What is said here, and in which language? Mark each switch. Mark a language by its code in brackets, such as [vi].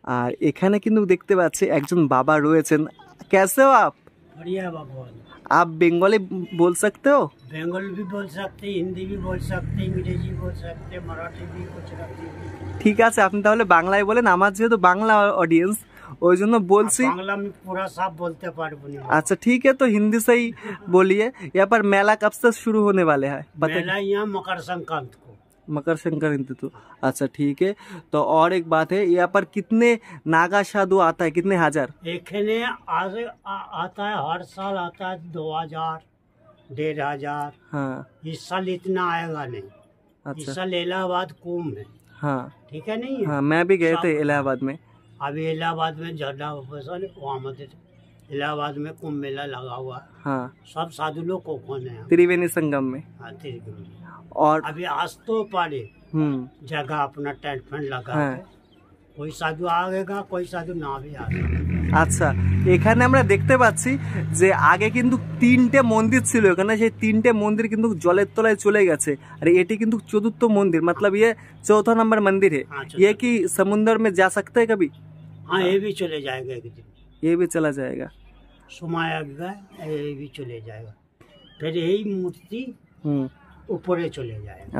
[bn] আর এখানে কিন্তু দেখতে পাচ্ছি একজন বাবা রয়েছেন। [hi] कैसे हो आप? बढ़िया भगवान। आप बंगाली बोल सकते हो? बंगाली भी बोल सकते, हिंदी भी बोल सकते, इंग्रेजी बोल सकते, मराठी भी, गुजराती भी। [bn] ঠিক আছে, আপনি তাহলে বাংলায় বলেন। আমার যেহেতু বাংলা অডিয়েন্স, ওই জন্য বলছি। [hi] बांग्ला में पूरा साफ बोलते पारबो नहीं। अच्छा ठीक है, तो हिंदी से ही बोलिए। यहाँ पर मेला कब से शुरू होने वाले हैं? मेला यहाँ मकर संक्रांति को। मकर संक्रांति तो अच्छा ठीक है। तो और एक बात है, यहाँ पर कितने नागा साधु आता है, कितने हजार? एखने आज आता है, हर साल आता है 2000, 1500। हाँ इस साल इतना आएगा नहीं। इस अच्छा साल इलाहाबाद कुंभ है, हाँ ठीक है नहीं है? हाँ, मैं भी गए थे इलाहाबाद में। अभी इलाहाबाद में झंडा ऑपरेशन वहाँ मध्य इलाहाबाद में कुंभ मेला लगा हुआ है। हाँ सब साधु लोग को कौन है? त्रिवेणी संगम में। हाँ, त्रिवेणी। और अभी आज तो पारे जगह अपना टेंट फेंट लगा हाँ। है। कोई साधु आएगा, कोई साधु ना भी आएगा। [bn] আচ্ছা, এখানে আমরা দেখতে পাচ্ছি যে আগে কিন্তু তিনটে মন্দির ছিল এখানে, সেই তিনটে মন্দির কিন্তু জলের তলায় চলে গেছে। আর এটি কিন্তু চতুর্থ মন্দির, [hi] मतलब ये चौथा नंबर मंदिर है। हाँ, ये कि समुद्र में जा सकते हैं कभी? हाँ, ये भी चले जाएगा एक दिन, ये भी चला जाएगा। समय आएगा, ये भी चले जाएगा। फिर यही मूर्ति ऊपर चले जाएगा।